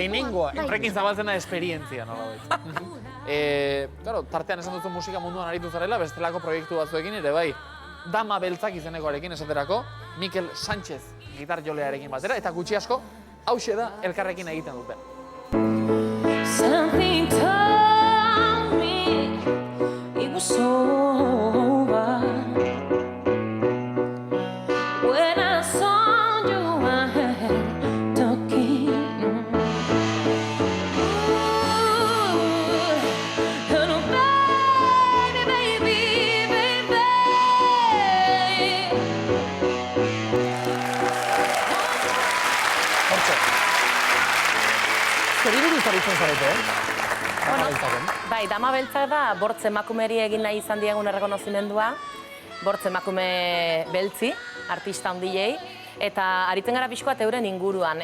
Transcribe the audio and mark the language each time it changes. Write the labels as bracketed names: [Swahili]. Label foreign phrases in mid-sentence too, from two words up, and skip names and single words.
[Basque] Lehenengoa. Horrekin zabaltzen da esperientzia, nola baita. Claro, tartean esan duzu musika munduan aritu zarela, bestelako proiektu batzuekin ere bai. Dama beltzak izenekoarekin esaterako, Mikel Sánchez gitar jolearekin batera, eta gutxi asko, hauxe da elkarrekin egiten duten. [English] Something told me it was over. When I saw you, I had talking. Oh, baby, baby. [Basque] Hortxe. Zeri buruz aritzen zarete, Bai, dama beltzak da, bortz emakumeri egin nahi izan diegun errekonozimendua, bortz emakume beltzi, artista handiei, eta aritzen gara pixkoat euren inguruan.